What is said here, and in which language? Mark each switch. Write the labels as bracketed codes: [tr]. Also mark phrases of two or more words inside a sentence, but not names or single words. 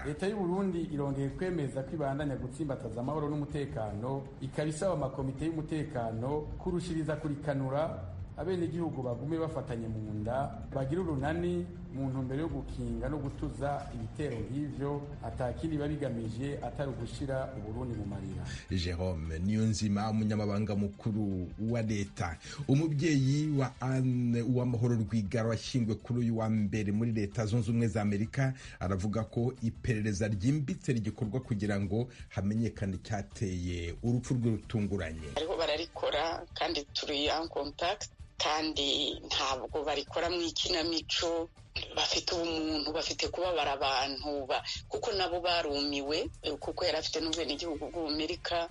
[rn] Leta y'u Burundi irongeye kwemeza ko ibandanya gutsimbataza amahoro n'umutekano, ikabisaba amakomite y'umutekano kurushiriza kurikanura abenegihugu bagume bafatanye mu nda, bagira urunani mu ntumbero yo gukinga no gutuza ibitero nk'ivyo atakindi babigamije atari ugushira Uburundi mu marira. Jerome Niyonzima, umunyamabanga mukuru wa leta. [rw] Umubyeyi wa Anne Uwamahoro Rwigara washyinguwe kuri uyu wa mbere muri Leta Zunze Ubumwe za Amerika aravuga ko iperereza ryimbitse rigikorwa kugira ngo hamenyekane icyateye urupfu rwe rutunguranye. Ariho bararikora kandi turi [fr] en contact, [rw] kandi ntabwo barikora mu ikinamico, bafite ubumuntu, bafite kubabara abantu kuko nabo barumiwe kuko yari afite n'ubwenegihugu bw'Amerika.